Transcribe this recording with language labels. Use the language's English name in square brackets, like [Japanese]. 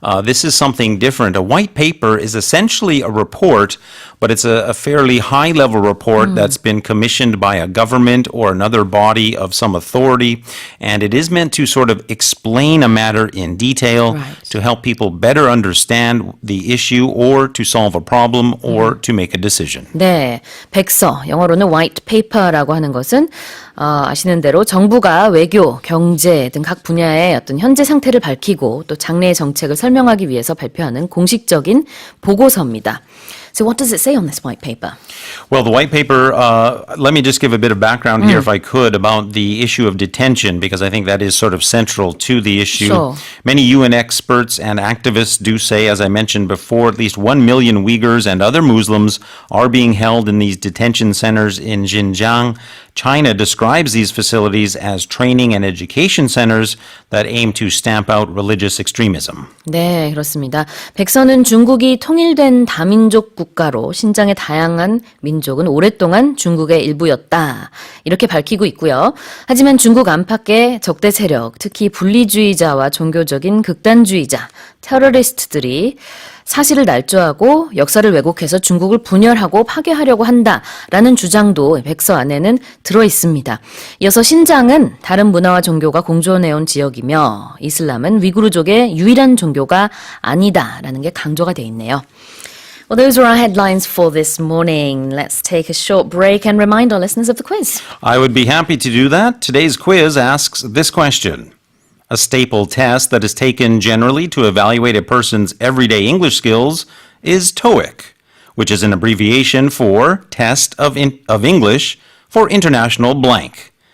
[English] This is something different. A white paper is essentially a report, but it's a fairly high-level report that's been commissioned by a government or another body of some authority, and it is meant to sort of explain a matter in detail to help people better understand the issue or to solve a problem or to make a decision. [Korean] 네, 백서, 영어로는 white paper라고 하는 것은 아시는 대로 정부가 외교, 경제 등 각 분야의 어떤 현재 상태를 밝히고 또 장래의 정책을 설명하기 위해서 발표하는 공식적인 보고서입니다. [English] So what does it say on this white paper? Well, the white paper, let me just give a bit of background here, if I could, about the issue of detention, because I think that is sort of central to the issue. Sure. Many UN experts and activists do say, as I mentioned before, at least 1 million Uyghurs and other Muslims are being held in these detention centers in Xinjiang. China describes these facilities as training and education centers that aim to stamp out religious extremism. [Korean] 네, 그렇습니다. 백선은 중국이 통일된 다민족 국가로 신장의 다양한 민족은 오랫동안 중국의 일부였다. 이렇게 밝히고 있고요. 하지만 중국 안팎의 적대 세력, 특히 분리주의자와 종교적인 극단주의자, 테러리스트들이 사실을 날조하고 역사를 왜곡해서 중국을 분열하고 파괴하려고 한다라는 주장도 백서 안에는 들어 있습니다. 이어서 신장은 다른 문화와 종교가 공존해온 지역이며 이슬람은 위구르족의 유일한 종교가 아니다라는 게 강조가 돼 있네요. [English] Well, those are our headlines for this morning. Let's take a short break and remind our listeners of the quiz. I would be happy to do that. Today's quiz asks this question. A staple test that is taken generally to evaluate a person's everyday English skills is TOEIC, which is an abbreviation for Test of English for International Blank.